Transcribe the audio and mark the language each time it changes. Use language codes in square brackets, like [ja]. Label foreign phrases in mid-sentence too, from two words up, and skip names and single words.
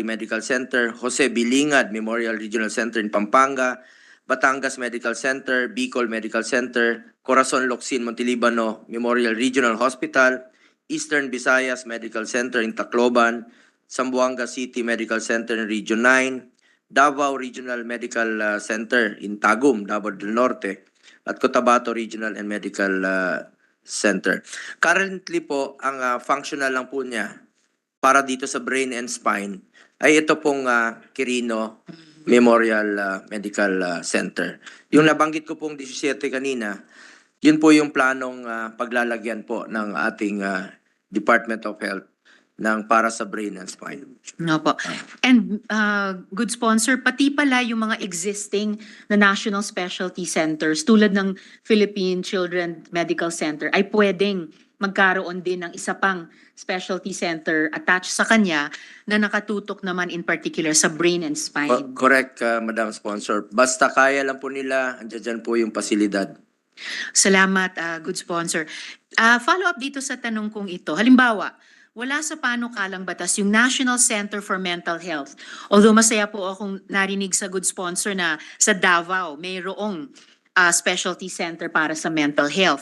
[en] Medical Center, Jose Bilingad Memorial Regional Center in Pampanga, Batangas Medical Center, Bicol Medical Center, Corazon Locsin Montelibano Memorial Regional Hospital, Eastern Visayas Medical Center in Tacloban, Zamboanga City Medical Center in Region 9, Davao Regional Medical Center in Tagum, Davao del Norte, at Cotabato Regional and Medical Center. [tl] Currently po, ang functional lang po niya para dito sa Brain and Spine ay ito pong Quirino Memorial Medical Center. Yung nabanggit ko pong 17 kanina, yun po yung planong paglalagyan po ng ating Department of Health ng para sa Brain and Spine. No po. [en] And good sponsor, [tl] pati pala yung mga existing na [en] national specialty centers [tl] tulad ng Philippine Children Medical Center ay pwedeng magkaroon din ng isa pang [en] specialty center attached [tl] sa kanya na nakatutok naman [en] in particular [tl] sa [en] brain and spine. [tl] Correct, [en] Madam Sponsor. [tl] Basta kaya lang po nila, andyan po yung pasilidad. Salamat, [en] good sponsor. Follow up [tl] dito sa tanong kong ito. Halimbawa, wala sa panukalang batas yung National Center for Mental Health. Although masaya po akong narinig sa [en] good sponsor [tl] na sa Davao mayroong [en] specialty center [tl] para sa [en] mental health.